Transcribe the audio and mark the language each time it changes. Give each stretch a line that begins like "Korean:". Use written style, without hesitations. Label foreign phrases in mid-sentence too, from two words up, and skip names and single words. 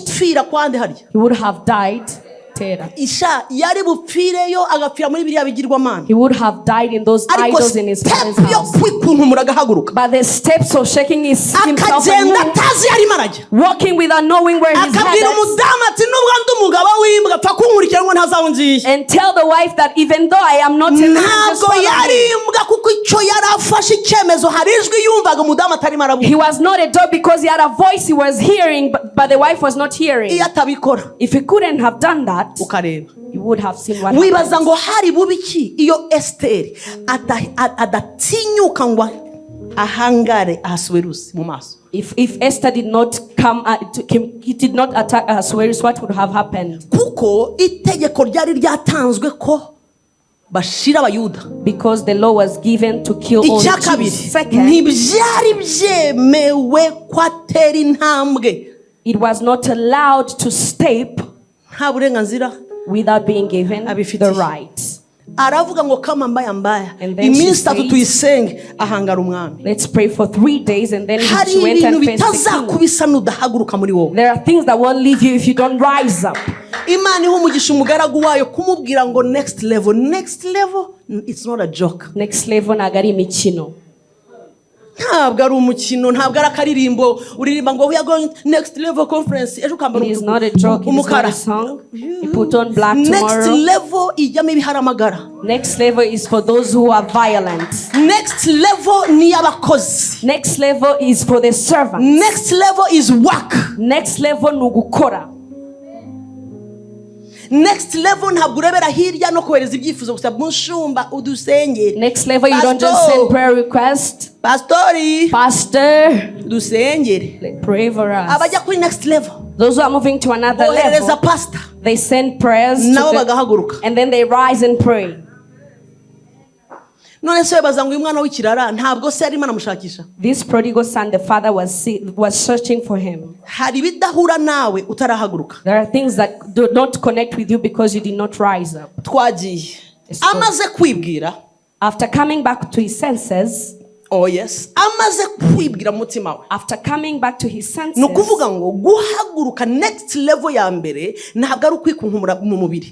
Kinyarwanda: gupfira kwande harya.
English: He would have died. Terah.
Kinyarwanda: Isha yari bupfireyo agapfira muri biriya bigirwamana.
English: He would have died in those
Kinyarwanda: Ariko
English: idols in his father's
Kinyarwanda: step yo
English: house.
Kinyarwanda: kwikunkumura agahaguruka.
English: But the steps of shaking himself and
Kinyarwanda: Akagenda
English: moving,
Kinyarwanda: atazi yarimo arajya.
English: walking without knowing where he's
Kinyarwanda: Akabwira
English: headed,
Kinyarwanda: umudamu ati nubwo ndi umugabo w'imbwa pfa kunkurikira ngo ntazaho ngiye.
English: and tell the wife that even though I am not in the just
Kinyarwanda: Ntabwo
English: follow
Kinyarwanda: yari
English: me.
Kinyarwanda: imbwa kuko icyo yari afashe icyemezo hari ijwi yumvaga umudamu atarimo arabuka.
English: He was not a dog because he had a voice he was hearing, but the wife was not hearing.
Kinyarwanda: Iyo atabikora
English: If he couldn't have done that,
Kinyarwanda: ukareba.
English: you would have seen what
Kinyarwanda: Wibaza
English: happened.
Kinyarwanda: ngo hari bubiki iyo Esteri adatinyuka ngo ahangare Ahasuwerusi mu maso.
English: If Esther did not come, he did not attack Ahasuerus, what would have happened?
Kinyarwanda: Kuko itegeko ryari ryatanzwe ko bashira abayuda.
English: Because the law was given to kill all
Kinyarwanda: Icya
English: the Jews.
Kinyarwanda: kabiri
English: Second,
Kinyarwanda: ntibyari byemewe ko atera intambwe
English: it was not allowed to step
Kinyarwanda: nta burenganzira.
English: without being given
Kinyarwanda: Abifitiye.
English: the right.
Kinyarwanda: Aravuga ngo kama mbaya
English: And then she
Kinyarwanda: iminsi itatu
English: said-
Kinyarwanda: tuyisenge ahangara umwami.
English: Let's pray for 3 days, and then
Kinyarwanda: Hari
English: she went
Kinyarwanda: ibintu
English: and faced the king.
Kinyarwanda: bitazakubisa nudahaguruka muri wowe.
English: There are things that won't leave you if you don't rise up.
Kinyarwanda: Imana iha umugisha umugaragu wayo kumubwira ngo
English: next level. Next level, it's not a joke. Next level
Kinyarwanda: nagari imikino. Ntabwo ari umukino, ntabwo ari akaririmbo uririmba ngo
English: we are going next level conference
Kinyarwanda: ejo ukambara
English: It is not a joke, it is not
Kinyarwanda: umukara.
English: a song. You put on black Next tomorrow.
Kinyarwanda: level ijyamo ibiharamagara.
English: Next level is for those who are violent. Next level
Kinyarwanda: ni y'abakozi.
English: Next level is for the servant. Next level is work. Next level
Kinyarwanda: ni ugukora.
English: next level
Kinyarwanda: ntabwo urebera hirya no kohereza ibyifuzo gusa mushumba udusenge.
English: Next level, you don't just send prayer requests. Pastor,
Kinyarwanda: dusengere.
English: pray for us.
Kinyarwanda: Abajya kuri
English: next level, Those who are moving to another level, pastor, they send prayers to
Kinyarwanda: nabo bagahaguruka,
English: and then they rise and pray.
Kinyarwanda: None se baza ngo uyu mwana w'ikirara ntabwo se arimo anamushakisha.
English: This prodigal son, the father was searching for him.
Kinyarwanda: Hari bidahura nawe utarahaguruka.
English: There are things that do not connect with you because you did not rise up.
Kinyarwanda: Twagiye amaze kwibwira,
English: After coming back to his senses, oh yes,
Kinyarwanda: amaze kwibwira mutima we,
English: after coming back to his senses,
Kinyarwanda: nukuvuga ngo guhaguruka
English: next level
Kinyarwanda: ya mbere ntabwo ari ukwikunkumura mu mubiri.